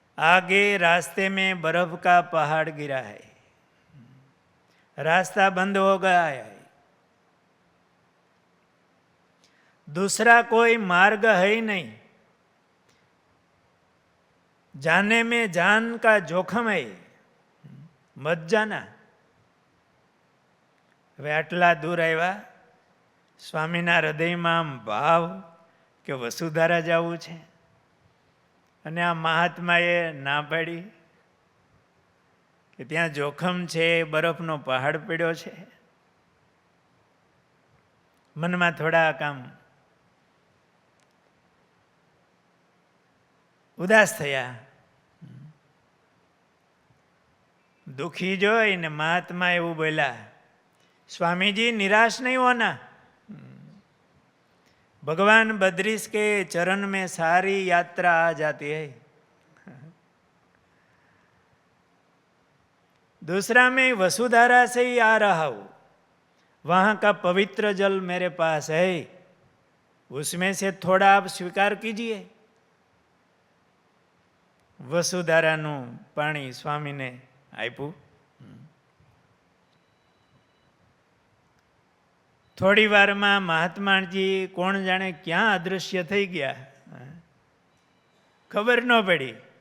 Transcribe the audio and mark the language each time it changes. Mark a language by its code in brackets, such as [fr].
[hi] आगे रास्ते में बर्फ का पहाड़ गिरा है, रास्ता बंद हो गया है, दूसरा कोई मार्ग है ही नहीं, जाने में जान का जोखम है, मत जाना। [gu] હવે આટલા દૂર આવ્યા, સ્વામીના હૃદયમાં આમ ભાવ કે વસુધારા જવું છે, અને આ મહાત્માએ ના પાડી કે ત્યાં જોખમ છે, બરફનો પહાડ પડ્યો છે. મનમાં થોડા કામ ઉદાસ થયા, દુઃખી જોઈને મહાત્મા એવું બોલ્યા, [hi] स्वामी जी निराश नहीं होना, भगवान बद्रीश के चरण में सारी यात्रा आ जाती है। दूसरा मैं वसुधारा से ही आ रहा हूं, वहां का पवित्र जल मेरे पास है, उसमें से थोड़ा आप स्वीकार कीजिए। [gu] वसुधाराનું પાણી સ્વામીને આપ્યું. થોડી વારમાં મહાત્માજી કોણ જાણે ક્યાં અદૃશ્ય થઈ ગયા, ખબર ન પડી.